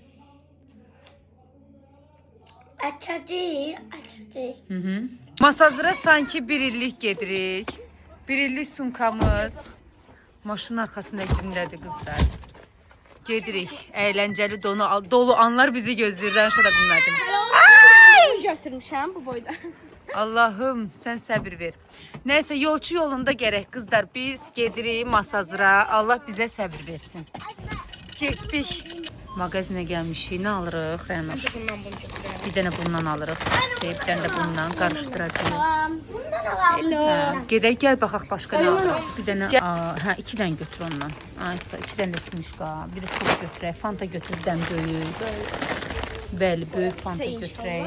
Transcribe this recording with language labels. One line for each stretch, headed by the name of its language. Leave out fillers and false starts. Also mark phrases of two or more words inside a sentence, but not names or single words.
Azerbaijani: Açadı. Masazıra sanki bir illik gedirik. Bir illik sunkamız. Maşının arkasında kimlərdir kızlar. Gedirik.
Turkish: Eğlenceli dolu anlar bizi gözləyir.
Azerbaijani: Danışa da bilmədim. Götürmüşəm bu boyda.
Turkish: Allah'ım sen sabır ver. Neyse yolcu yolunda gerek kızlar.
Azerbaijani: Biz gedirik Masazıra.
Turkish: Allah bize sabır versin.
Azerbaijani: Getdik. Mağazinə gəlmişik. Nə alırıq, Rənur? Bundan bunu götürürəm. Bir dənə bundan alırıq. Bir dənə də bundan qarışdıracağıq.
Turkish: Bundan alalım.
English: Hello.
Azerbaijani: Gedək, gəl baxaq başqa nə alırıq. Bir dənə, hə, 2 dənə götür ondan. Aysa 2 dənə də simuşqa. Biri soda götürək, Fanta götür, bir dənə böyük. Bəli, böyük Fanta götürək.